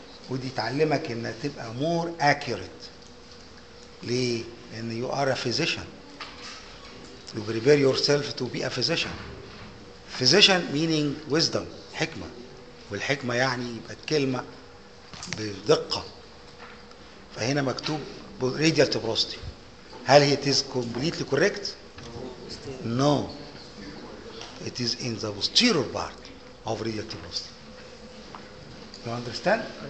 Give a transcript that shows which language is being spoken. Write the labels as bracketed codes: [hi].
[ar] ودي تعلمك انها تبقى [en] more accurate. [ar] ليه؟ لان [en] you are a physician. You prepare yourself to be a physician. Physician meaning wisdom، حكمة. [ar] والحكمة يعني يبقى الكلمة بدقة. فهنا مكتوب [en] radial tuberosity. هل it is completely correct? No. It is in the posterior part of radial tuberosity. You understand?